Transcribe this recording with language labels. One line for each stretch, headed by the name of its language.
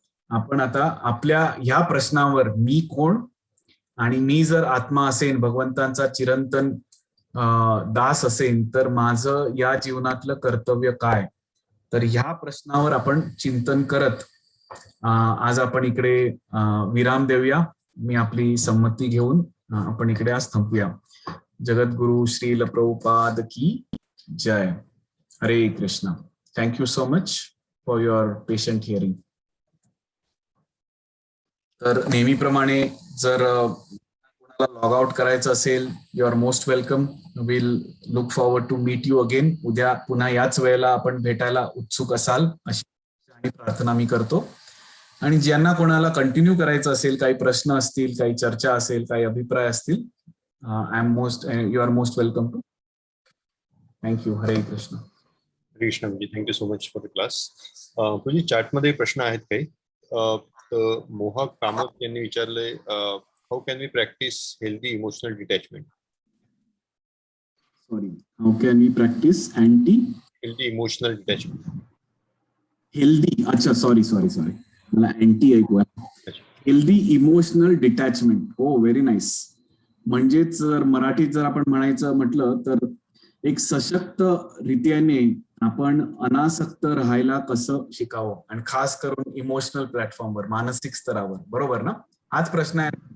Marathi: आपण आता आपल्या ह्या प्रश्नावर, मी कोण आणि मी जर आत्मा असेन, भगवंतांचा चिरंतन दास असेन, तर माझं या जीवनातलं कर्तव्य काय? तर ह्या प्रश्नावर आपण चिंतन करत आज आपण इकडे विराम देऊया. मी आपली संमती घेऊन आपण इकडे आज थांबूया. जगद्गुरु श्रील प्रभुपाद की जय.
English: Hare Krishna. Thank you so much for your patient hearing.
Marathi: तर नेहमीप्रमाणे जर कोणाला लॉग आउट करायचं असेल,
English: You are most welcome. Will look forward to meet you again.
Marathi: उद्या पुन्हा याच वेळेला आपण भेटायला उत्सुक असाल अशी प्रार्थना मी करतो. आणि ज्यांना कोणाला कंटिन्यू करायचं असेल, काही प्रश्न असतील, काही चर्चा असेल, काही अभिप्राय असतील,
English: You are most welcome too. Thank you. Hare Krishna.
Marathi: कृष्ण म्हणजे
English: Thank you so much for the class.
Marathi: तुझी चॅटमध्ये प्रश्न आहेत काही? मोहक कामत यांनी विचारले,
English: How can we practice healthy emotional detachment? Sorry, how can we practice healthy emotional detachment?
Marathi: Healthy, अच्छा, सॉरी मला अँटी ऐकू आहे.
English: Healthy emotional detachment. हो, very nice.
Marathi: म्हणजेच जर मराठीत जर आपण म्हटलं तर एक सशक्त रीतीने आपण अनासक्त राहायला कसं शिकावं, आणि खास करून इमोशनल प्लॅटफॉर्मवर, मानसिक स्तरावर. बरोबर ना? हाच प्रश्न आहे.